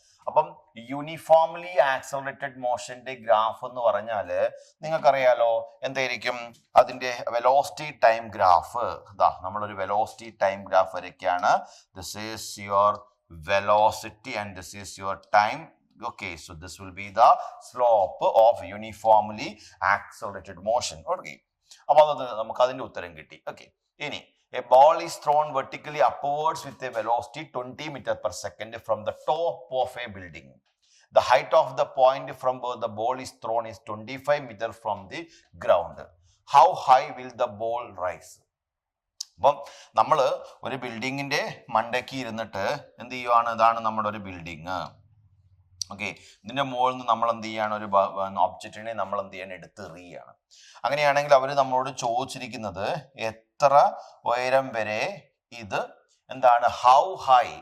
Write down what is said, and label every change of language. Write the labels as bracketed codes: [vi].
[ml] അപ്പം uniformly accelerated മോഷന്റെ graph എന്ന് പറഞ്ഞാല് നിങ്ങൾക്കറിയാലോ എന്തായിരിക്കും അതിന്റെ വെലോസിറ്റി ടൈം ഗ്രാഫ്. നമ്മളൊരു velocity time graph വരയ്ക്കാണ്. [en] This is your velocity and this is your time. Okay, so this will be the slope of uniformly accelerated motion. [ml] Okay, അപ്പോൾ നമുക്ക് അതിന്റെ ഉത്തരം കിട്ടി. [en] Okay, ഇനി a ball is thrown vertically upwards with a velocity 20 meters per second from the top of a building. The height of the point from where the ball is thrown is 25 meters from the ground. How high will the ball rise. [ml] അപ്പം നമ്മൾ ഒരു ബിൽഡിങ്ങിന്റെ മണ്ടയ്ക്ക് ഇരുന്നിട്ട് എന്ത് ചെയ്യുവാണ്, ഇതാണ് നമ്മുടെ ഒരു ബിൽഡിങ്. ഓക്കെ, ഇതിന്റെ മുകളിൽ നിന്ന് നമ്മൾ എന്ത് ചെയ്യാണ്, ഒരു ഒബ്ജക്റ്റിനെ നമ്മൾ എന്ത് ചെയ്യാണ്, എടുത്തെറിയാണ്. അങ്ങനെയാണെങ്കിൽ അവർ നമ്മളോട് ചോദിച്ചിരിക്കുന്നത് എത്ര ഉയരം വരെ ഇത് എന്താണ്, [en] How high.